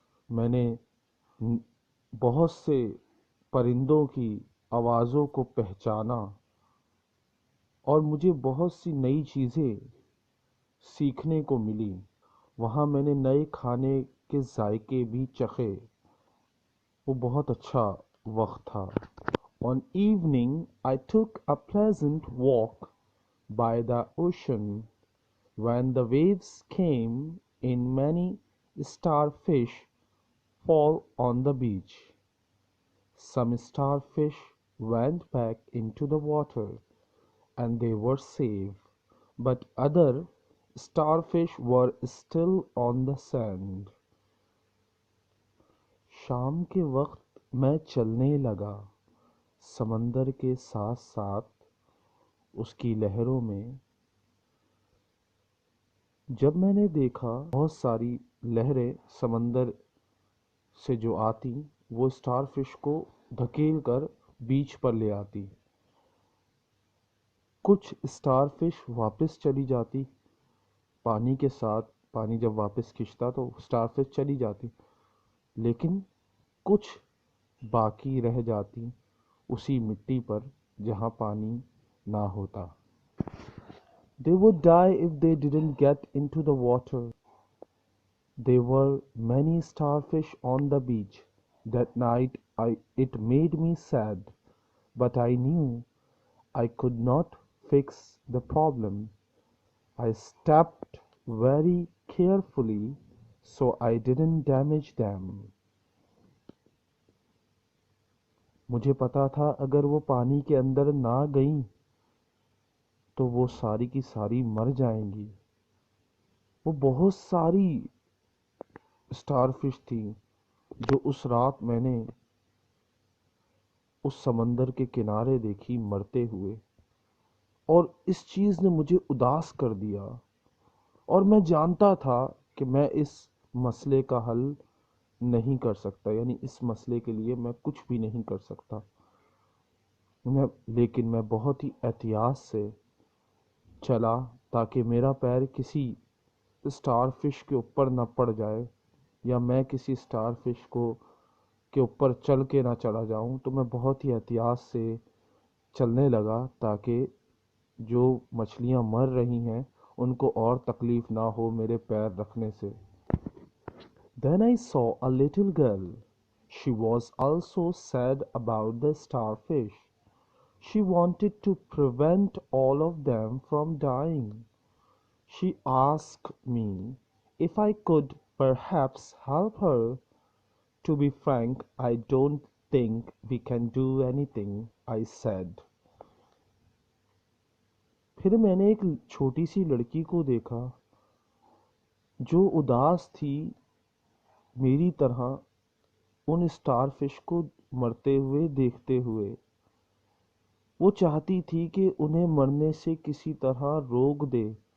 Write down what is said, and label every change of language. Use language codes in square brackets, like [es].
[hi] मैंने बहुत से परिंदों की आवाज़ों को पहचाना और मुझे बहुत सी नई चीज़ें सीखने को मिली। वहाँ मैंने नए खाने के जायके भी चखे। वो बहुत अच्छा वक्त था। [en] On evening, I took a pleasant walk by the ocean. When the waves came in, many starfish fall on the beach. Some starfish went back into the water and they were safe, but other starfish were still on the sand. [hi] शाम के वक्त मैं चलने लगा समंदर के साथ साथ उसकी लहरों में। जब मैंने देखा बहुत सारी लहरें समंदर से जो आती, वो स्टारफिश को धकेल कर बीच पर ले आती। कुछ स्टारफिश वापस चली जाती पानी के साथ। पानी जब वापस खिंचता तो स्टारफिश चली जाती, लेकिन कुछ बाकी रह जाती उसी मिट्टी पर जहाँ पानी ना होता। [en] They would die if they didn't get into the water. There were many starfish on the beach. That night it made me sad, but I knew I could not fix the problem. I stepped very carefully so I didn't damage them. [hi] मुझे पता था अगर वो पानी के अंदर ना गईं तो वो सारी की सारी मर जाएंगी। वो बहुत सारी स्टारफिश थी जो उस रात मैंने उस समंदर के किनारे देखी मरते हुए, और इस चीज़ ने मुझे उदास कर दिया। और मैं जानता था कि मैं इस मसले का हल नहीं कर सकता, यानी इस मसले के लिए मैं कुछ भी नहीं कर सकता। लेकिन मैं बहुत ही एहतियात से चला ताकि मेरा पैर किसी स्टारफिश के ऊपर ना पड़ जाए, या मैं किसी स्टारफिश को के ऊपर चल के ना चला जाऊं। तो मैं बहुत ही एहतियात से चलने लगा ताकि जो मछलियां मर रही हैं उनको और तकलीफ ना हो मेरे पैर रखने से। [en] Then I saw a little girl. She was also sad about the starfish. She wanted to prevent all of them from dying. She asked me if I could perhaps help her. To be frank, I don't think we can do anything, I said. [hi] फिर मैंने एक छोटी सी लड़की को देखा जो उदास थी मेरी तरह उन स्टारफिश को मरते हुए देखते हुए। वो चाहती थी कि उन्हें मरने से किसी तरह रोक दे।